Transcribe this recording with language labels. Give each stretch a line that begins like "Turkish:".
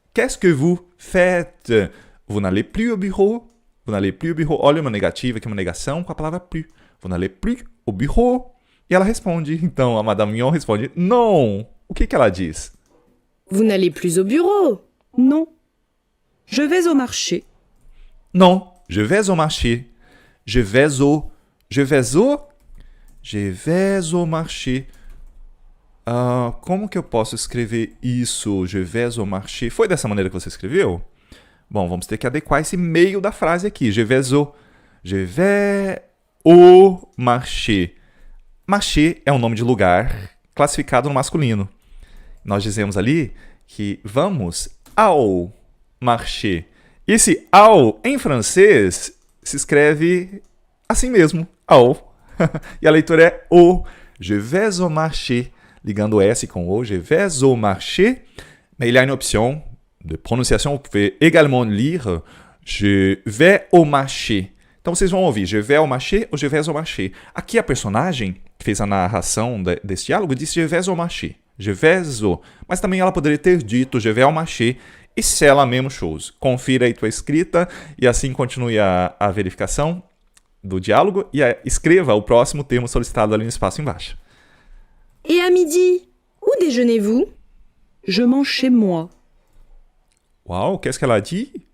French: Qu'est-ce que vous faites? Vous n'allez plus au bureau? Vous n'allez plus au bureau.
Portuguese: Olha uma negativa aqui, uma negação com a palavra plus.
French: Vous n'allez plus au bureau?
Portuguese: E ela responde. Então, a Madame Mignon responde, não. O que ela diz?
French: Vous n'allez plus au bureau? Non, je vais au marché. Non, je vais au marché. Je vais au marché.
Portuguese: Como que eu posso escrever isso?
French: Je vais au marché.
Portuguese: Foi dessa maneira que você escreveu? Bom, vamos ter que adequar esse meio da frase aqui.
French: Je vais au marché.
Portuguese: Marché é um nome de lugar classificado no masculino. Nós dizemos ali que vamos ao marché. Esse ao, em francês, se escreve assim mesmo, ao. E a leitura é o.
French: Je vais au marché.
Portuguese: Ligando o S com o,
French: je vais au marché. Mais il y a une option de prononciation. Vous pouvez également lire Je vais au marché.
Portuguese: Então vocês vão ouvir
French: je vais au marché
Portuguese: ou je vais au marché. Aqui a personagem que fez a narração desse diálogo disse je vais au marché.
French: Je vais au.
Portuguese: Mas também ela poderia ter dito
French: je vais au marché
Portuguese: e
French: c'est la même chose.
Portuguese: Confira aí tua escrita e assim continue a verificação do diálogo e escreva o próximo termo solicitado ali no espaço embaixo.
French: Et à midi, où déjeunez-vous? Je mange chez moi. Uau, qu'est-ce qu'elle a dit?